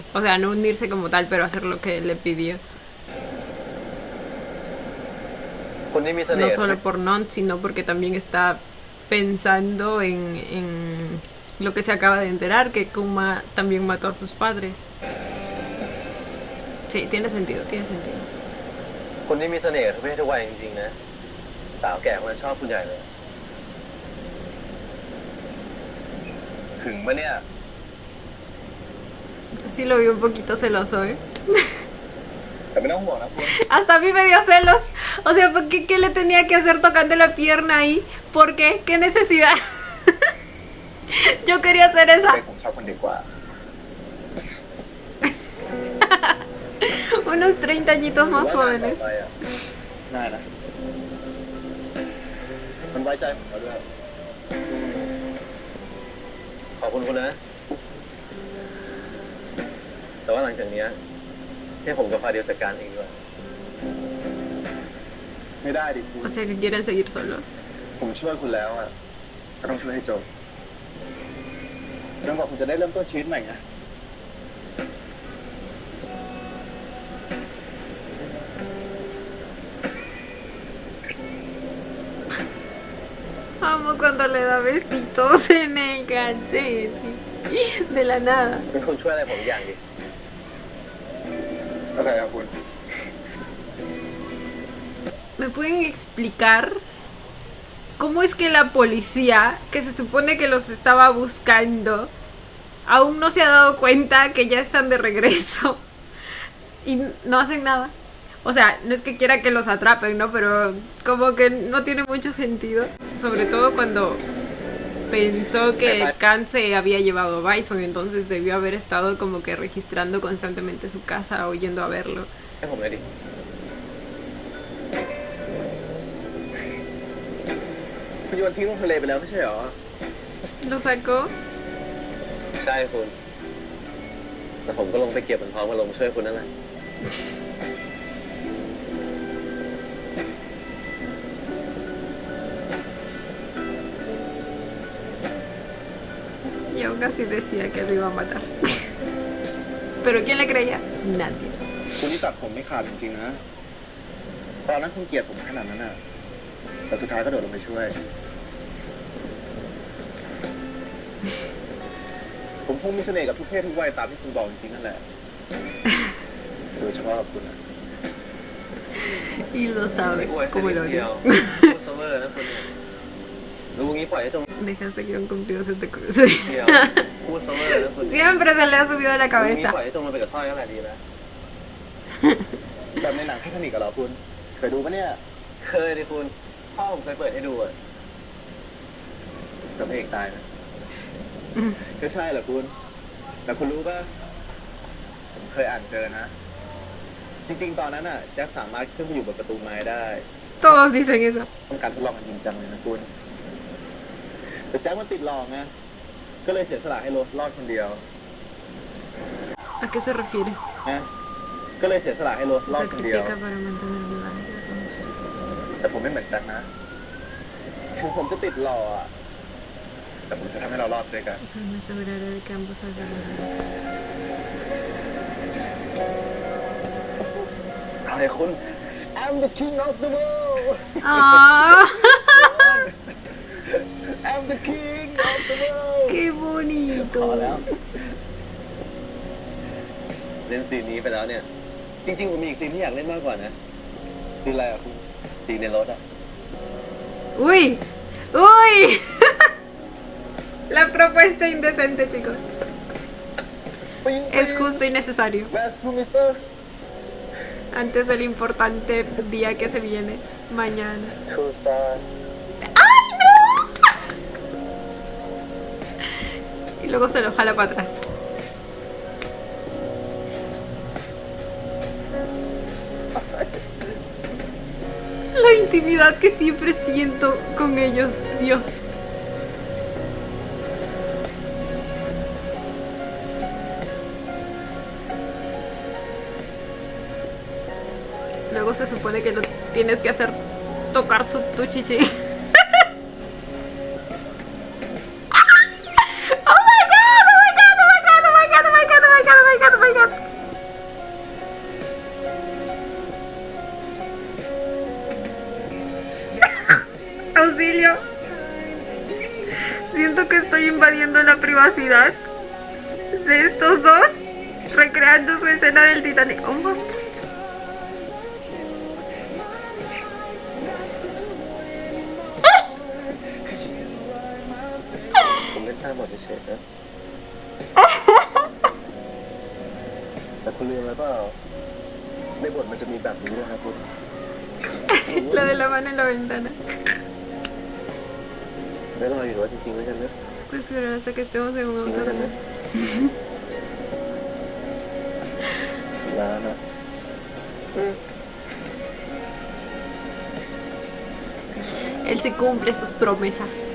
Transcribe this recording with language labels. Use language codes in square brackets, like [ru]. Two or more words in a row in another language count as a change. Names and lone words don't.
[es] O sea, no unirse como tal, pero hacer lo que él le pidió. No solo por Nont, sino porque también está pensando en lo que se acaba de enterar, que Kuma también mató a sus padres. Sí, tiene sentido, tiene sentido. [th] คนนี้มีเสน่ห์ทุกเพศทุกวัยจริงๆนะสาวแก่คนนั้นชอบผู้ใหญ่เลย ถึงปะเนี่ย [es] Sí lo vi un poquito celoso, ¿eh? [th] แต่ไม่ต้องห่วงนะคุณ [es] Hasta a mí me dio celos. O sea, ¿por qué le tenía que hacer tocando la pierna ahí? ¿Por qué? ¿Qué necesidad? Yo quería hacer esa. [th] ผมชอบคนเด็กกว่า [es] Unos 30 añitos más jóvenes. [th] ได้นะมันไว้ใจผมมาด้วย ขอบคุณคุณนะ แต่ว่าหลังจากนี้ให้ผมกับฟาเดียวจัดการเองด้วย ไม่ได้ดิคุณ [es] O sea, que quieren seguir solos. [th] ผมช่วยคุณแล้วอ่ะก็ต้องช่วยให้จบจนกว่าคุณจะได้เริ่มต้นชีวิตใหม่ไง [es] Amo cuando le da besitos en el cachete. De la nada. [th] เป็นคนช่วยอะไรผมอย่างดิ อะไรครับคุณ [es] ¿Me pueden explicar ¿cómo es que la policía, que se supone que los estaba buscando, aún no se ha dado cuenta que ya están de regreso y no hacen nada? O sea, no es que quiera que los atrapen, ¿no? Pero como que no tiene mucho sentido. Sobre todo cuando pensó que Khan se había llevado a Bison, entonces debió haber estado como que registrando constantemente su casa o yendo a verlo. [th] ให้ผมเลยดิ คุณโยนทิ้งลงทะเลไปแล้วไม่ใช่เหรอ [es] Lo sacó. [th] ใช่คุณ แต่ผมก็ลงไปเก็บมันพร้อมกับลงช่วยคุณนั่นแหละ [es] Y aún así decía que lo iba a matar. ¿Pero quién le creía? Nadie. [th] คุณนี่ตัดผมไม่ขาดจริงๆนะ ตอนนั้นคุณเกลียดผมขนาดนั้นน่ะ แต่สุดท้ายก็โดดลงไปช่วย ผมคงมีเสน่ห์กับทุกเพศทุกวัยตามที่คุณบอกจริงๆนั่นแหละ โดยเฉพาะกับคุณนะ [es] Y lo [th] ไม่ [es] sabe, [th] อวยแค่ [es] como [th] นิ [es] lo [th] ดเดียว [es] odio. [th] พูดเสมอนะคุณเนี่ยรู้งี้ปล่อยให้จม [es] Dejaste que un cumplido se te cruce. [th] เดียวพูดเสมอนะคุณ [es] Siempre se le ha subido a la [th] รู้งี้ [es] cabeza. [th] ปล่อยให้จมมันไปกับสร้อยก็แหละดีแล้ว แบบในหนังไททานิคกับเราคุณ เคยดูปะเนี่ย เคยดิคุณ พ่อผมเคยเปิดให้ดูอะแต่พระเอกตายนะ ก็ใช่แหละคุณ แต่คุณรู้ปะผมเคยอ่านเจอนะ จริงๆ ตอนนั้นน่ะแจ็คสามารถขึ้นไปอยู่บนประตูไม้ได้ [es] Todos dicen eso. [th] ต้องการทดลองกันจริงจังเลยนะคุณ แต่แจ็คมันติดหลอกไง ก็เลยเสียสละให้โรสรอดคนเดียว [es] ¿A qué se refiere? [th] นะก็เลยเสียสละให้โรสรอดคนเดียว [es] Sacrifica para mantener viva a Rose. [th] แต่ผมไม่เหมือนแจ็คนะ ถึงผมจะติดหล่ออะแต่ผมจะทำให้เรารอดด้วยกัน [es] Me aseguraré de que ambos salgan vivos. [th] เอาเลยคุณ [en] I'm the king of the world ¡Ah! I'm the king of the world [es] ¡Qué [th] พอแล้ว [es] bonito! [th] เล่นซีนนี้ไปแล้วเนี่ย จริงๆผมมีอีกซีนที่อยากเล่นมากกว่านะ ซีนอะไรอะคุณ ซีนในรถอะ [es] ¡Uy! ¡Uy! La propuesta indecente, chicos. [th] ปิ๊ง [es] Es justo y necesario. [en] Where's to Mister [es] Antes del importante día que se viene. Mañana. [en] True Star [es] ¡Ay, no! Y luego se lo jala para atrás. La intimidad que siempre siento con ellos, Dios. Luego se supone que lo tienes que hacer tocar tu chichi. [en] Oh my god, oh my god, oh my god, oh my god, oh my god, oh my god, oh my god, oh my god. [es] Auxilio. Siento que estoy invadiendo la privacidad de estos dos, recreando su escena del Titanic. [en] Oh my god. [th] ผมเล่นตามหมดเฉยๆนะ แต่คุณลืมแล้วเปล่าในบทมันจะมีแบบนี้นะครับคุณ [es] Lo de la mano en la ventana. [th] ไม่รออยู่ว่าจริงๆแล้วกันนะ [es] Pues esperar hasta que estemos en un auto. [th] ร้านอะ [es] Él se cumple sus promesas.